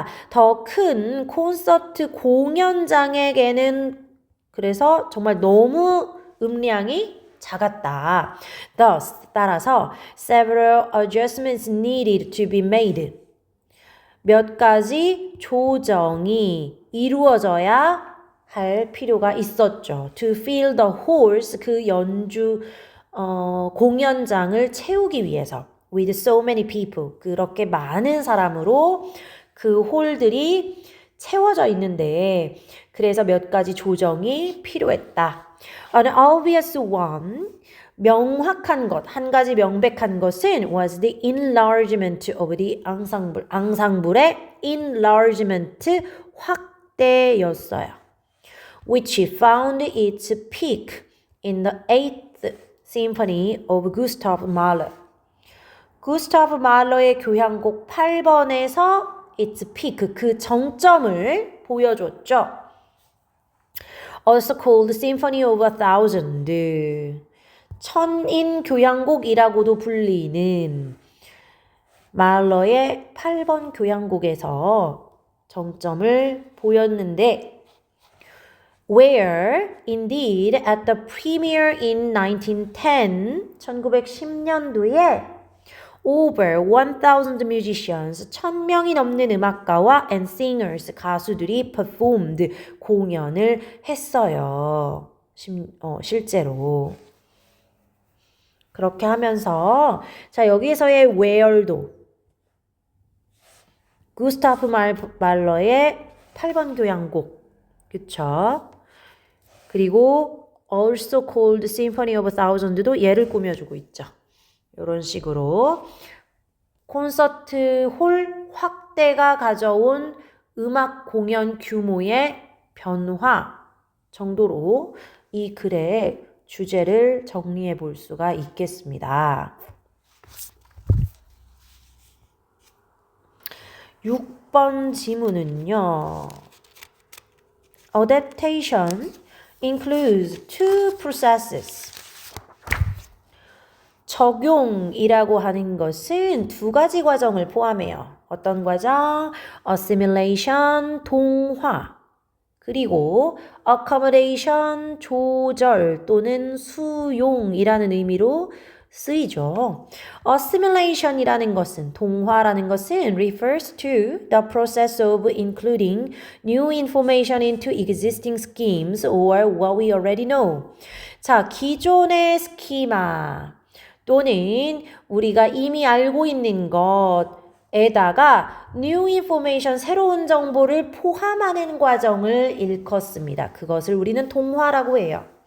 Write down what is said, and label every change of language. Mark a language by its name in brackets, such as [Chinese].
[Korean] 더 큰 콘서트 공연장에게는 그래서 정말 너무 음량이 작았다. [English] Thus, [Korean] 따라서 [English] several adjustments needed to be made. [Korean] 몇 가지 조정이 이루어져야 할 필요가 있었죠. [English] To fill the halls, [Korean] 그 연주 공연장을 채우기 위해서. [English] With so many people, [Korean] 그렇게 많은 사람으로 그 홀들이 채워져 있는데 그래서 몇 가지 조정이 필요했다. [English] An obvious one, [Korean] 명확한 것, 한 가지 명백한 것은 [English] was the enlargement of the ensemble. [Korean] 앙상블의 enlargement, 확대였어요. [English] Which found its peak in the 8th Symphony of Gustav Mahler. [Korean] 구스타프 말러의 교향곡 8번에서 [English] its peak, [Korean] 그 정점을 보여줬죠. [English] Also called Symphony of a Thousand. [Korean] 천인 교향곡이라고도 불리는 말러의 8번 교향곡에서 정점을 보였는데 [English] where indeed at the premiere in 1910, [Korean] 1910년도에 [English] over 1,000 musicians, [Korean] 1,000명이 넘는 음악가와 [English] and singers, [Korean] 가수들이 [English] performed, [Korean] 공연을 했어요. 실제로. 그렇게 하면서 자 여기에서의 where도 구스타프 말러의 8번 교향곡, 그쵸? 그리고 [English] also called Symphony of a Thousand [Korean] 도 얘를 꾸며주고 있죠. 이런 식으로 콘서트 홀 확대가 가져온 음악 공연 규모의 변화 정도로 이 글의 주제를 정리해 볼 수가 있겠습니다. 6번 지문은요. [English] Adaptation includes two processes. [Korean] 적용이라고 하는 것은 두 가지 과정을 포함해요. 어떤 과정? assimilation, 동화. 그리고 accommodation, 조절 또는 수용이라는 의미로 쓰이죠. [English] assimilation이라는 것은, [Korean] 동화라는 것은 [English] refers to the process of including new information into existing schemes or what we already know. [Korean] 자, 기존의 스키마 또는 우리가 이미 알고 있는 것에다가 [English] new information, [Korean] 새로운 정보를 포함하는 과정을 일컫습니다. 그것을 우리는 동화라고 해요.